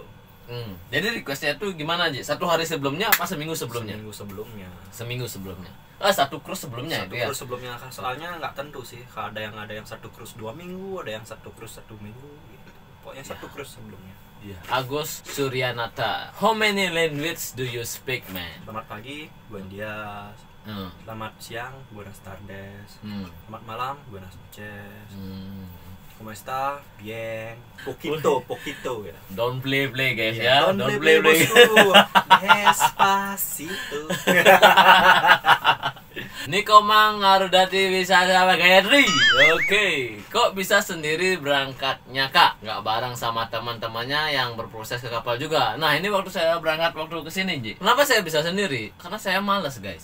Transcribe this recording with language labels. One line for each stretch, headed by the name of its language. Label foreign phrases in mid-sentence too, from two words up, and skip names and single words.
Indonesian: Jadi requestnya tuh gimana aja? Satu hari sebelumnya apa seminggu sebelumnya? Seminggu sebelumnya. Satu cruise sebelumnya itu ya? Satu cruise sebelumnya, soalnya nggak tentu sih. Ada yang satu cruise 2 minggu, ada yang satu cruise 1 minggu gitu. Pokoknya satu cruise sebelumnya. Agus Suryanata,
English: how many languages do you speak, man?
Indonesian: Selamat pagi,
Spanish: buen dia.
Indonesian: Selamat siang,
Spanish: buenas tardes.
Indonesian: Selamat malam,
Spanish: buenas noches. ¿Cómo está? Bien. Poquito ya.
English: Don't play guys ya. Don't play. Despacito.
Indonesian: Niko Mang Arudati bisa sama Henry. Oke, kok bisa sendiri berangkatnya Kak? Nggak bareng sama teman-temannya yang berproses ke kapal juga. Nah, ini waktu saya berangkat waktu ke sini, Ji. Kenapa saya bisa sendiri? Karena saya malas, guys.